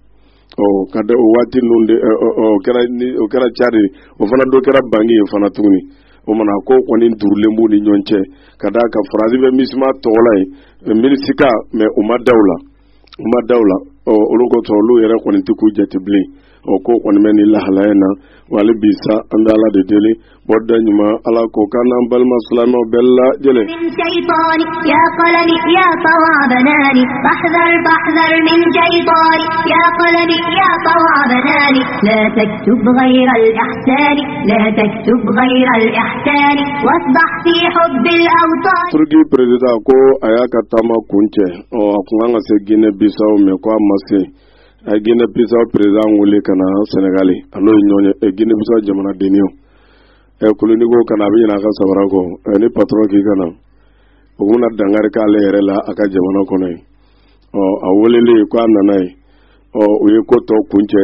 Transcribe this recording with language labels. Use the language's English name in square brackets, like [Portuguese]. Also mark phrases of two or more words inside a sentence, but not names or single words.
[Bambara] ka da o waati ninnu de o kɛra Cadi o fana dɔ kɛra Bangi ye fana tuguni o mana ko kɔni durulen b'u ni ɲɔgɔn cɛ ka d'a kan faransi bɛ misima tɔgɔla ye minisika mais u ma da u la olu kosɔn olu yɛrɛ kɔni tɛ k'u jate bilen ko kɔni bɛ nin lahalaya na wa hali bi sa an bɛ ala de deli bɔda ɲuman ala ko k'an n'an balima silamɛw bɛɛ lajɛlen [Arabic] يا قلبي يا طوابناني فاحذر فاحذر من شيطاني يا قلبي يا طوابناني لا تكتب غير الإحسان لا تكتب غير الإحسان واصبح في حب الأوطان [Bambara] Turki président ko a y'a ka taama kun cɛ a kun kan ka se Guinée Bissau mais ko a ma se a Guinée Bissau président wele ka na Sénégal a n'o ye ɲɔgɔn ye Guinée Bissau jamana denniw koloni ko kana a bɛ ɲinɛ a ka sabara kɔ ni patron k'i ka na o bɛna dangari k'ale yɛrɛ la a ka jamana kɔnɔ yen a welelen ko a nana yen o ye ko tɔ kun cɛ